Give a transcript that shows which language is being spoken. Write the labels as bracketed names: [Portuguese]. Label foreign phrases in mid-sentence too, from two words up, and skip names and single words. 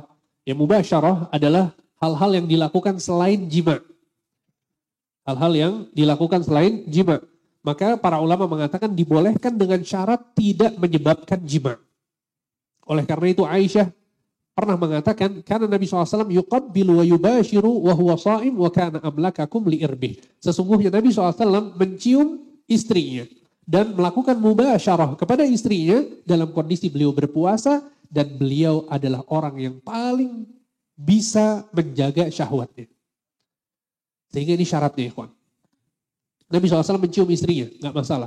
[Indonesian] Ya, mubasyarah adalah hal-hal yang dilakukan selain jima. Hal-hal yang dilakukan selain jima. Maka para ulama mengatakan dibolehkan dengan syarat tidak menyebabkan jima. Oleh karena itu Aisyah pernah mengatakan, karena Nabi SAW [Arabic] يقبل ويباشر وهو صائم وكان أملككم لإربه. [Indonesian] Sesungguhnya Nabi SAW mencium istrinya dan melakukan mubasyarah kepada istrinya dalam kondisi beliau berpuasa dan beliau adalah orang yang paling bisa menjaga syahwatnya. Sehingga ini syaratnya, ikhwan. Nabi SAW mencium istrinya, nggak masalah.